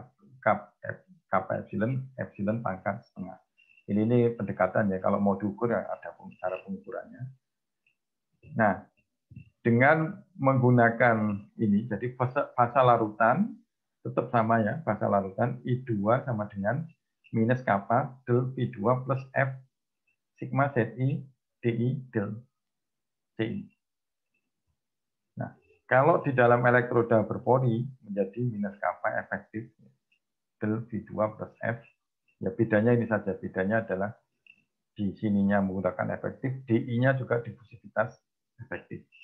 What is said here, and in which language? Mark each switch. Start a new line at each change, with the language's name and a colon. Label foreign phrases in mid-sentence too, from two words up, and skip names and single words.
Indonesian: K kappa epsilon pangkat setengah. Ini pendekatan ya, kalau mau diukur ya ada cara pengukurannya. Nah, dengan menggunakan ini, jadi fasa larutan tetap sama ya, fasa larutan I2 sama dengan minus kappa del P2 plus F sigma ZI DI del CI. Nah, kalau di dalam elektroda berpori menjadi minus kappa efektif del V2 plus F, ya bedanya ini saja, bedanya adalah di sininya menggunakan efektif, DI-nya juga difusivitas efektif.